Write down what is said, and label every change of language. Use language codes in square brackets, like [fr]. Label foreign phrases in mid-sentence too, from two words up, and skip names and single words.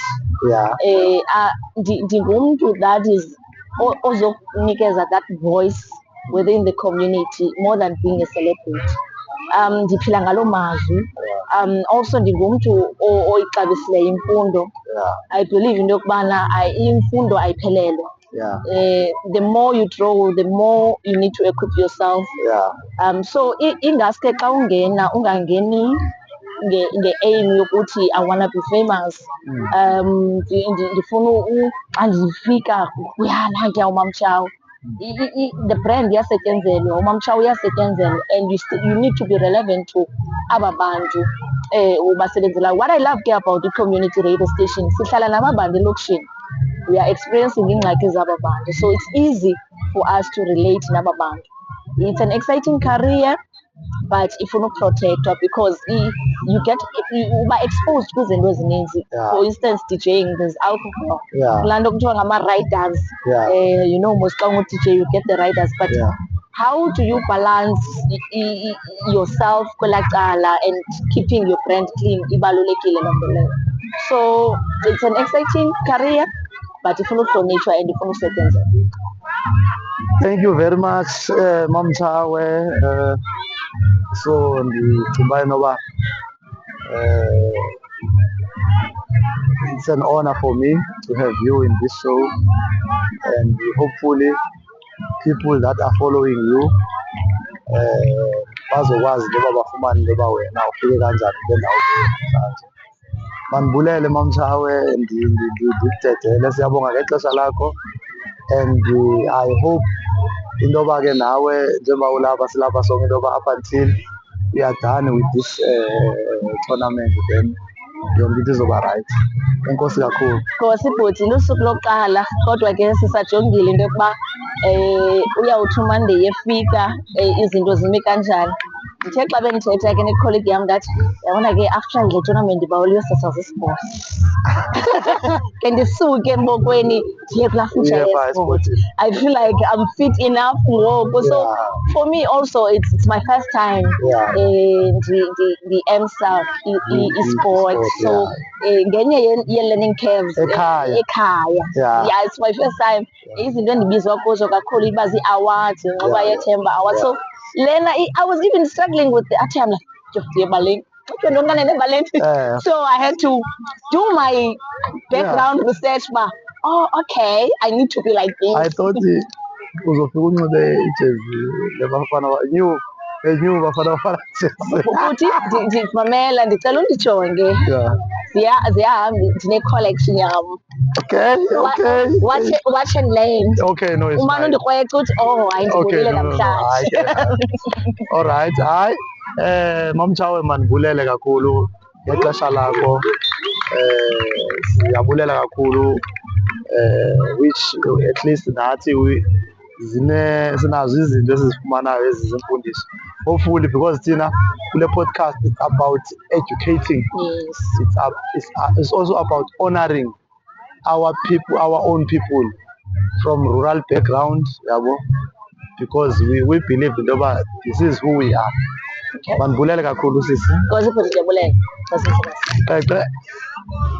[en] Yeah. Ndingumntu that is ozokunikeza that voice within the community more than being a celebrity. [xh] Ndiphila ngaloo mazwi. Also ndingumntu oyixabisileyo imfundo. [en] Yeah. I believe [xh] into yokubana imfundo ayiphelelwa. [en] Yeah. The more you draw, the more you need to equip yourself. Yeah. [xh] So ingaske xa ungena ungangeni nge-aim yokuthi [en] I wanna be famous. [xh] Ndifuna xa ndifika nankuya uMamChau. [en] The brand [xh] iyasetyenzelwa, uMamChau uyasetyenzelwa, [en] and you need to be relevant to [xh] aba bantu ubasebenzelayo. [en] What I love ke about the community radio station, [xh] sihlala naba bantu elokishini. [en] We are experiencing [xh] iingxaki zaba bantu, [en] so it's easy for us to relate [xh] naba bantu. [en] It's an exciting career, but [xh] ifuna ukuprotectwa [en] because you get uba exposed [xh] kwizinto ezininzi. [en] For instance, DJing, there's alcohol. [xh] Kulaa nto kuthiwa ngama-riders. [en] You know, most [xh] xa ungu-DJ [en] you get the riders, but how do you balance yourself [xh] kwelaa cala [en] and keeping your brand clean? [xh] Ibalulekile loo nto leyo. [en] So it's an exciting career, but [xh] ifuna ukuhlonitshwa [en] and [xh] ifuna usetyenzelwa. [en] Thank you very much, MamChau. So [xh] ndicinga uba inoba [en] it's an honor for me to have you in this show, and hopefully people that are following you [xh] bazokwazi into yoba bafumane into yoba wena ufike kanjani kule ndawo namhlanje. Mandibulele MamChau, ndikudedele, siyabonga ngexesha lakho, [en] and I hope [xh] into yoba ke nawe njengoba ulapha silapha sonke into yoba [en] up until we are done with this tournament, then [xh] yonke into izoba rayithi. Enkosi kakhulu. Nkosi bhuti, lusuku lokuqala kodwa ke sisajongile into yokuba uyawuthi uMonday efika izinto zime kanjani. ndithe xa bendithetha ke ne-colleague yam ndathi yabona ke after le tournament bawuliyosasaza isport ke ndisuke mbokweni ndiye kulaa future ye-sport. [en] I feel like I'm fit enough ngoku. So for me also it's my first time ndi-ENSA i-sport. So ngenye ye-learning curves [xh] ekhaya. [en] Yeah, it's my first time. [xh] Izinto endibizwa kuzo kakhulu iba zii-awards nxuba yethemba awards. [en] So lena I was even struggling with the athi I'm like [xh] ndiye ebaleni [en] so I had to do my background research uba okay, I need to be like this. I thought [xh] uzofika unxibe ijezi lebafana new bafana futhi mamela ndicela undijonge ziyahamba ndine-collection yam. [en] Okay. Watch and learn. Okay, no, it's [xh] umane undikrweca uthi hayi ndibulile namhlanje. [en] All right. [xh] Hayi Mamtshawe mandibulele kakhulu ngexesha lakho. Siyabulela kakhulu [en] which at least [xh] nathi sinazo izinto esizifumanayo ezizimfundiso. [en] Hopefully because [xh] thina kule [en] podcast it's about educating. Yes. It's also about honoring our people, our own people from rural background, yabo, because we believe that this is who we are. Okay. [xh] Mandibulele kakhulu sisi. Because ndiyabulele.